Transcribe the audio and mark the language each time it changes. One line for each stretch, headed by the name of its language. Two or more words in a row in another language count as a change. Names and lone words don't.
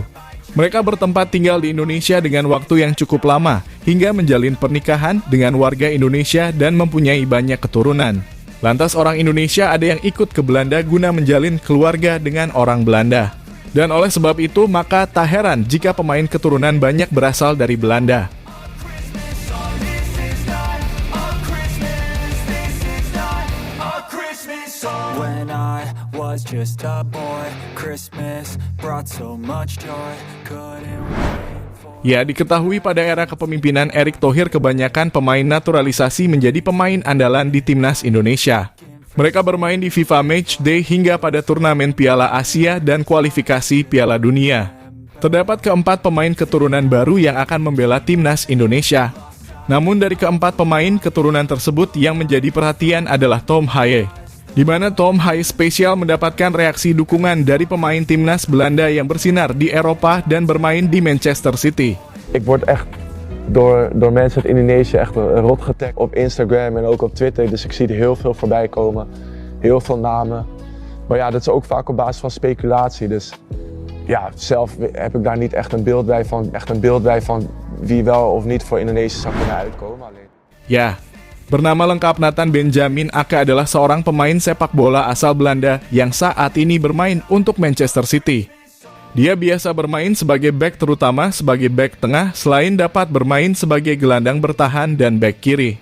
Indonesian: Mereka bertempat tinggal di Indonesia dengan waktu yang cukup lama, hingga menjalin pernikahan dengan warga Indonesia dan mempunyai banyak keturunan. Lantas orang Indonesia ada yang ikut ke Belanda guna menjalin keluarga dengan orang Belanda. Dan oleh sebab itu, maka tak heran jika pemain keturunan banyak berasal dari Belanda.
English: When I was just a boy, Christmas brought so much joy.
Indonesian: Ya, diketahui pada era kepemimpinan Erick Thohir kebanyakan pemain naturalisasi menjadi pemain andalan di Timnas Indonesia. Mereka bermain di FIFA Matchday hingga pada turnamen Piala Asia dan kualifikasi Piala Dunia. Terdapat keempat pemain keturunan baru yang akan membela Timnas Indonesia. Namun dari keempat pemain keturunan tersebut yang menjadi perhatian adalah Tom Haye, di mana Tom Haye spesial mendapatkan reaksi dukungan dari pemain Timnas Belanda yang bersinar di Eropa dan bermain di Manchester City.
Dutch: Ik word echt door mensen uit Indonesië echt rot getagd op Instagram en ook op Twitter. Dus ik zie er heel veel voorbij komen. Heel veel namen. Maar ja, dat is ook vaak op basis van speculatie. Dus ja, zelf heb ik daar niet echt een beeld bij van wie wel of niet voor Indonesië zou kunnen uitkomen. Alleen.
Indonesian: Ya, bernama lengkap Nathan Benjamin Ake adalah seorang pemain sepak bola asal Belanda yang saat ini bermain untuk Manchester City. Dia biasa bermain sebagai bek, terutama sebagai bek tengah, selain dapat bermain sebagai gelandang bertahan dan bek kiri.